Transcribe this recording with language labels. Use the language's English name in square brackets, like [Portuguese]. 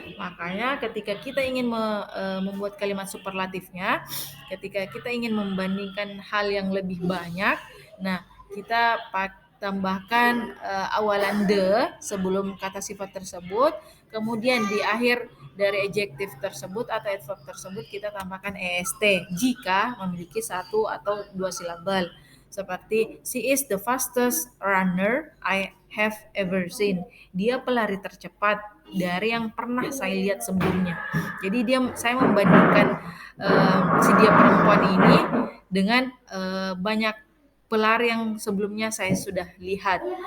[Indonesian] Makanya ketika kita ingin membuat kalimat superlatifnya, ketika kita ingin membandingkan hal yang lebih banyak, nah kita tambahkan awalan the sebelum kata sifat tersebut, kemudian di akhir dari adjektif tersebut atau adverb tersebut kita tambahkan est jika memiliki 1 atau 2 silabel. [English] Seperti she is the fastest runner I have ever seen. [Indonesian] Dia pelari tercepat dari yang pernah saya lihat sebelumnya. Jadi saya membandingkan si dia perempuan ini dengan banyak pelari yang sebelumnya saya sudah lihat.